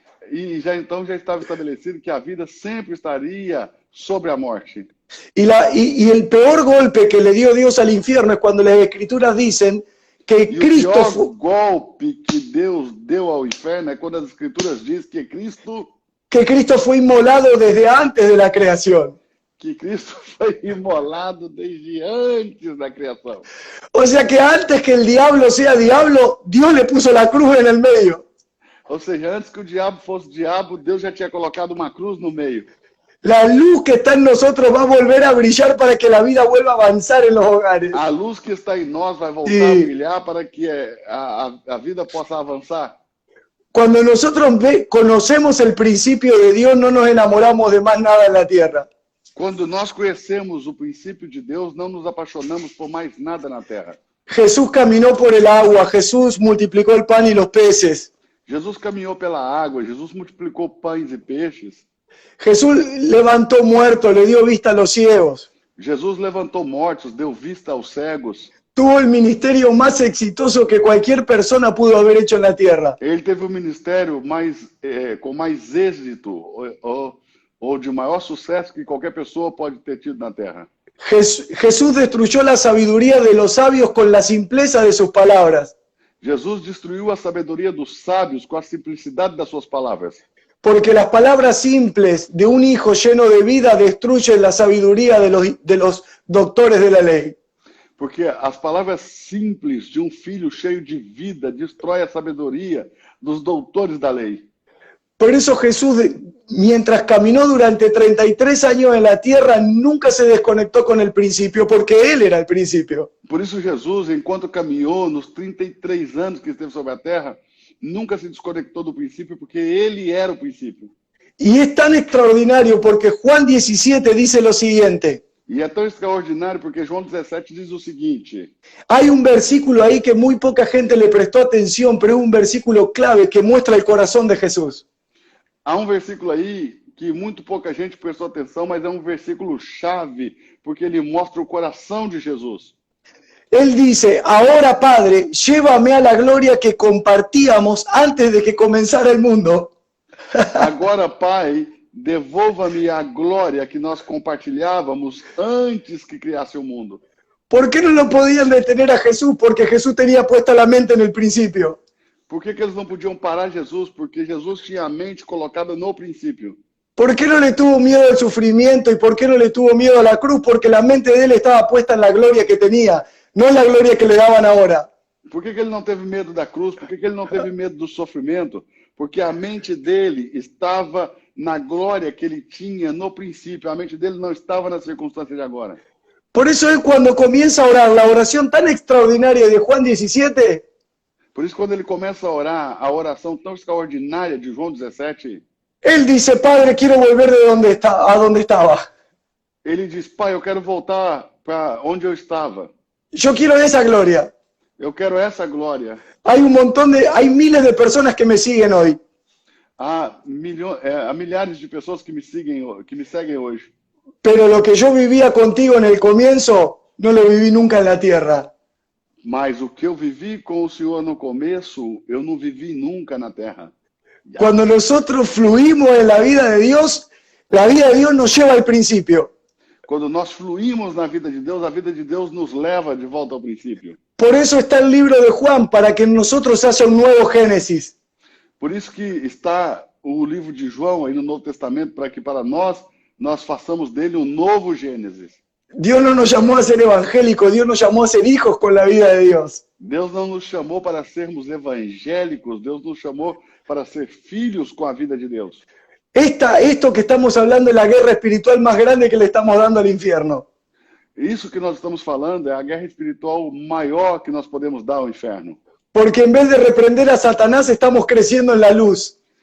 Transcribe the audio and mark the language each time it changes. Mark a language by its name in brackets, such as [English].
[Portuguese] E já então já estava estabelecido que a vida sempre estaria sobre a morte. [Spanish] Y el peor golpe que le dio Dios al infierno es cuando las escrituras dicen que [Portuguese] E Cristo o pior golpe que Deus deu ao inferno é quando as escrituras dizem que Cristo [Spanish] fue inmolado desde antes de la creación. [Portuguese] foi imolado desde antes da criação. [Spanish] O sea que antes que el diablo sea diablo, Dios le puso la cruz en el medio. [Portuguese] Ou seja, antes que o diabo fosse diabo, Deus já tinha colocado uma cruz no meio. [Spanish] La luz que está en nosotros va a volver a brillar para que la vida vuelva a avanzar en los hogares. [Portuguese] A luz que está em nós vai voltar [Spanish] Sí. [Portuguese] a brilhar para que a vida possa avançar. [Spanish] Cuando nosotros conocemos el principio de Dios, no nos enamoramos de más nada en la tierra. [Portuguese] Quando nós conhecemos o princípio de Deus, não nos apaixonamos por mais nada na terra. [Spanish] Jesús caminó por el agua, Jesús multiplicó el pan y los peces. [Portuguese] Jesus caminhou pela água, Jesus multiplicou pães e peixes. [Spanish] Jesús levantó muertos, le dio vista a los ciegos. [Portuguese] Jesus levantou mortos, deu vista aos cegos. [Spanish] Tuvo el ministerio más exitoso que cualquier persona pudo haber hecho en la tierra. [Portuguese] Ele teve um ministério com mais êxito ou de maior sucesso que qualquer pessoa pode ter tido na terra. [Spanish] Jesús destruyó la sabiduría de los sabios con la simpleza de sus palabras. [Portuguese] Jesus destruiu a sabedoria dos sábios com a simplicidade das suas palavras. [Spanish] Porque las palabras simples de un hijo lleno de vida destruyen la sabiduría de los doctores de la ley. [Portuguese] Porque as palavras simples de um filho cheio de vida destrói a sabedoria dos doutores da lei. [Spanish] Por eso Jesús, mientras caminó durante 33 años en la tierra, nunca se desconectó con el principio, porque Él era el principio. [Portuguese] Por isso Jesus, enquanto caminhou nos 33 anos que esteve sobre a terra, nunca se desconectou do princípio, porque ele era o princípio. [Spanish] Y es tan extraordinario porque Juan 17 dice lo siguiente. [Portuguese] E é tão extraordinário porque João 17 diz o seguinte: [Spanish] Hay un versículo ahí que muy poca gente le prestó atención, pero es un versículo clave que muestra el corazón de Jesús. [Portuguese] há um versículo aí que muito pouca gente prestou atenção, mas é um versículo chave, porque ele mostra o coração de Jesus. [Spanish] Él dice: ahora, Padre, llévame a la gloria que compartíamos antes de que comenzara el mundo. [Portuguese] Agora, Pai, devolva-me a glória que nós compartilhávamos antes que criasse o mundo. [Spanish] ¿Por qué no lo podían detener a Jesús? Porque Jesús tenía puesta la mente en el principio. Por que eles não podiam parar Jesus? Porque Jesus tinha a mente colocada no princípio. ¿Por qué no le tuvo miedo al sufrimiento y por qué no le tuvo miedo a la cruz? Porque la mente de él estaba puesta en la gloria que tenía, no en la gloria que le daban ahora. [Portuguese] Por que ele não teve medo da cruz? Por que ele não teve medo do sofrimento? Porque a mente dele estava na glória que ele tinha no princípio. A mente dele não estava na circunstância de agora. [Spanish] Por eso él cuando comienza a orar la oración tan extraordinaria de Juan 17, [Portuguese] Por isso, quando ele começa a orar, a oração tão extraordinária de João 17, [Spanish] él dice, Padre, quiero volver de a donde estaba. [Portuguese] ele diz, Pai, eu quero voltar para onde eu estava. [Spanish] Yo quiero esa gloria. [Portuguese] Eu quero essa glória. [Spanish] Hay miles de personas que me siguen hoy. [Portuguese] Há milhares de pessoas que me seguem hoje. [Spanish] Pero lo que yo vivía contigo en el comienzo, no lo viví nunca en la tierra. [Portuguese] Mas o que eu vivi com o Senhor no começo, eu não vivi nunca na terra. [Spanish] Cuando nosotros fluimos en la vida de Dios nos lleva al principio. [Portuguese] Quando nós fluímos na vida de Deus, a vida de Deus nos leva de volta ao princípio. [Spanish] Por eso está el libro de Juan, para que en nosotros haya un nuevo Génesis. [Portuguese] Por isso que está o livro de João aí no Novo Testamento, para que para nós façamos dele um novo Gênesis. [Spanish] Dios no nos llamó a ser evangélicos, Dios nos llamó a ser hijos con la vida de Dios. [Portuguese] Deus não nos chamou para sermos evangélicos, Deus nos chamou para ser filhos com a vida de Deus. [Spanish] Esto que estamos hablando es la guerra espiritual más grande que le estamos dando al infierno. [Portuguese] Isso que nós estamos falando é a guerra espiritual maior que nós podemos dar ao inferno. [Spanish] Porque en vez de reprender a Satanás, estamos creciendo en la luz.